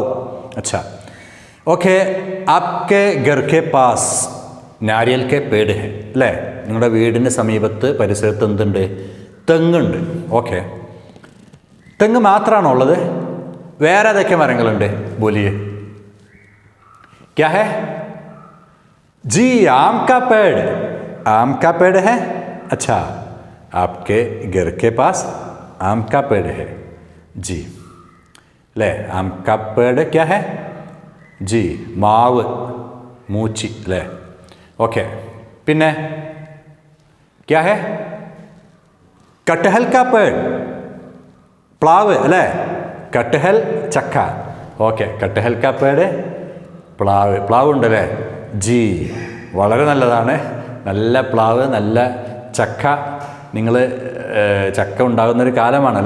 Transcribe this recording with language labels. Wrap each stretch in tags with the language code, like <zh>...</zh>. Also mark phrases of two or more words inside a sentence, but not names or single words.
<hi>अच्छा, ओके. आपके घर के पास नारियल के पेड़ है അല്ലേ?</hi> <ml>നിങ്ങളുടെ വീടിൻ്റെ സമീപത്ത്, പരിസരത്ത് എന്തുണ്ട്? തെങ്ങുണ്ട്. ഓക്കെ, തെങ്ങ് മാത്രമാണോ ഉള്ളത്? വേറെ ഏതൊക്കെ മരങ്ങളുണ്ട്?</ml> <hi>बोलिए. क्या है? जी आम का पेड़. आम का पेड़ है? अच्छा, आपके घर के पास आम का पेड़ है. जी ले, आम का पेड़ क्या है?</hi> <ml>जी മാവ്, മൂച്ചി അല്ലേ? ഓക്കെ. പിന്നെ</ml> <hi>क्या है? कटहल का पेड़.</hi> <ml>പ്ലാവ് അല്ലേ? കട്ടഹൽ, ചക്ക. ഓക്കെ,</ml> <hi>कटहल का पेड़,</hi> <ml>പ്ലാവ് ഉണ്ടല്ലേ? ജി വളരെ നല്ലതാണ്. നല്ല പ്ലാവ്, നല്ല ചക്ക. നിങ്ങൾ ചക്ക ഉണ്ടാകുന്നൊരു കാലമാണല്ലേ?</ml>